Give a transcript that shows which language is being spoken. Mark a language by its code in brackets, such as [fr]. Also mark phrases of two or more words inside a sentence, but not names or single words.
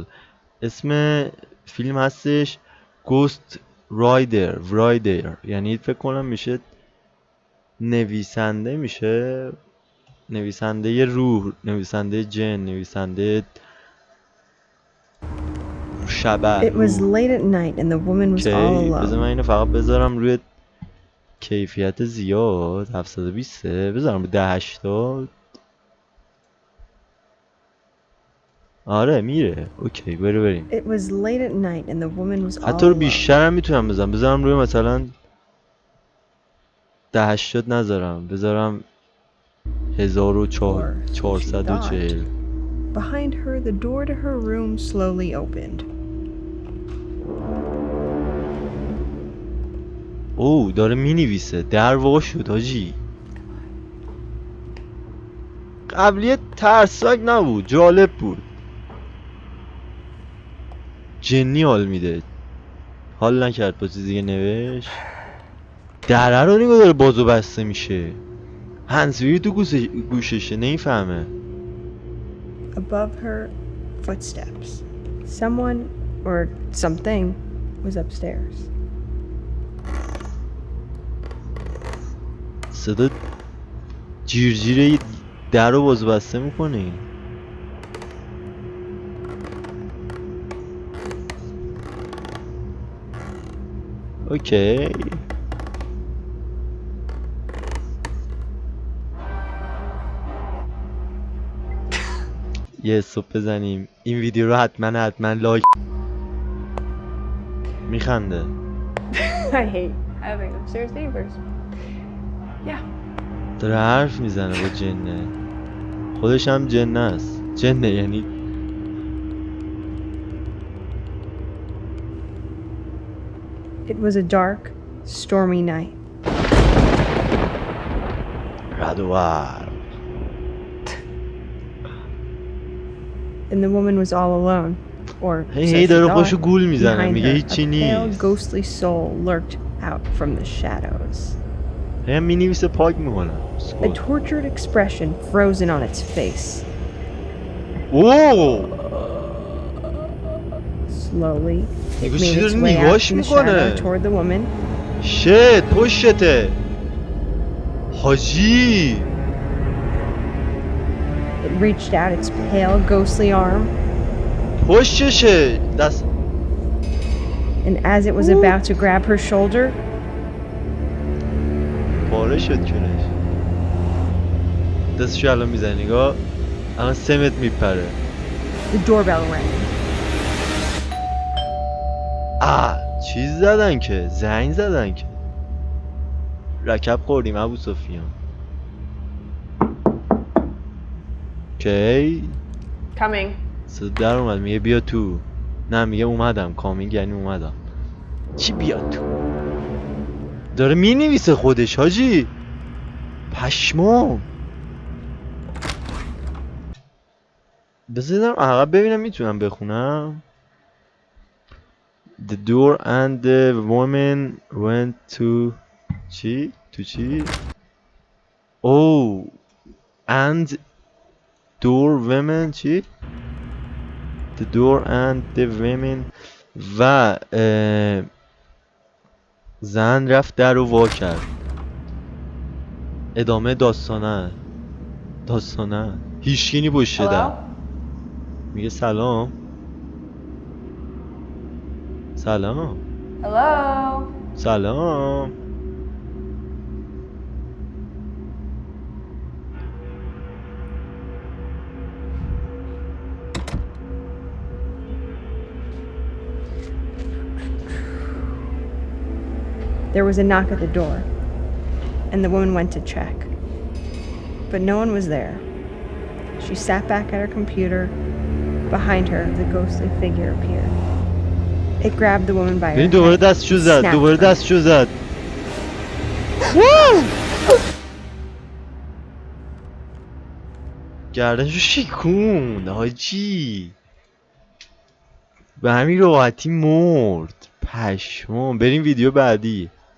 [fa] اسم فیلم هستش Ghost Rider. یعنی فکر کنم میشه نویسنده، میشه نویسنده روح، نویسنده جن، نویسنده شبح. [en] It was late at night and the woman was all [fa] بذار من [en] alone. [fa] اینو فقط بذارم روی کیفیت زیاد 720، بذارم به 1080. آره میره. اوکی بریم. [en] It was late at night and the woman was all [fa] حتی رو [en] alone. [fa] بیشتر هم میتونم بذارم روی مثلا 1080 نذارم، بذارم 1440. [en] Behind her, the door to her room slowly opened. [fa] او داره مینویسه. در وا شد حاجی. قبلیه ترسناک نبود، جالب بود. جنی حال میده. حال نکرد با چیزی که نوشت. دره رو نگاه داره بازو بسته میشه. هنسفیری تو گوششه نمیفهمه. [en] Above her, footsteps. Someone or something was upstairs. [fa] صدا جیرجیره در رو بازو بسته میکنه. اوکی یه صبح بزنیم این ویدیو رو حتما لایک. میخنده. [en] I hate having upstairs neighbors. Yeah. [fa] داره حرف میزنه با جنه. خودش هم جنه است. جنه یعنی [en] It was a dark, stormy night. [fa] رد و برق. [en] And the woman was all alone. Or so هی she [fa] داره [en] thought. [fa] خوشو گول میزنه. [en] Behind [fa] میگه [en] her, [fa] هیچی [en] a pale, [fa] نیست. [en] ghostly soul lurked out from the shadows. [fa] هم مینویسه پاک میکنه. [en] A tortured expression frozen on its face. اوه Slowly, it [fa] نگاه [en] made [fa] چی [en] its [fa] داره [en] way out [fa] نگاهش [en] from the [fa] میکنه. [en] shadow toward the woman. [fa] شت پشته حاجی. [en] It reached out its pale, ghostly arm, [fa] پشتشه دست. [en] and as it was about to grab her shoulder, [fa] پاره شد کونش. دستشو الان میزنی نگاه. الان 3 متر میپره. [en] the doorbell rang. [fa] چیز زدن که زنگ زدن که رکب خوردیم ابو سفیان. اوکی [en] Coming. [fa] صدا در اومد. میگه بیا تو. نه میگه اومدم. کامینگ یعنی اومدم. چی بیا تو؟ داره مینویسه خودش حاجی. پشمام. بذارم عقب ببینم میتونم بخونم. [en] The door and the woman went to چی؟ [fa] تو چی؟ [en] Oh and door women چی؟ The door and the women [fa] و زن رفت در رو وا کرد. ادامه داستانه هیچکی پشت در. میگه سلام. Hello? سلام. [en] There was a knock at the door, and the woman went to check. But no one was there. She sat back at her computer. Behind her, the ghostly figure appeared. It grabbed the woman by her [fa] ببین دوباره [en] head, [fa] دستشو زد. [en] snapped [fa] دوباره [en] her. [fa] دستشو زد. گردنشو شیکوند حاجی. به همین راحتی مرد. پشمام. بریم ویدیو بعدی.